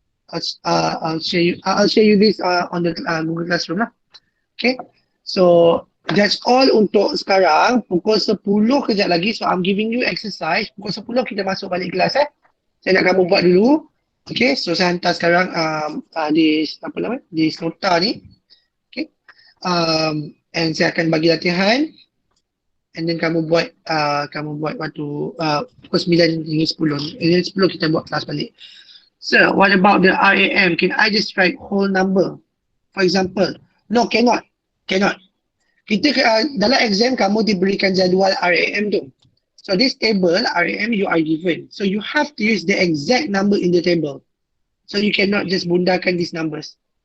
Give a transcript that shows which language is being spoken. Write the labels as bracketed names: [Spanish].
[English] I'll share you this on the Google Classroom lah. Okay. So that's all [Malay] untuk sekarang. Pukul 10 kejap lagi. [English] So I'm giving you exercise. [Malay] Pukul 10 kita masuk balik kelas Saya nak kamu buat dulu. Okay. So saya hantar sekarang di apa nama? Di nota ni. Okay. And saya akan bagi latihan. And then kamu buat waktu pukul 9 hingga 10. [English] And then 10 [Malay] kita buat kelas balik. [English] So, what about the RAM? Can I just write whole number? For example, no, cannot. Cannot. [Malay] Dalam exam, kamu diberikan jadual RAM tu. [English] So, this table, RAM, you are given. So, you have to use the exact number in the table. So, you cannot just bundakan these numbers.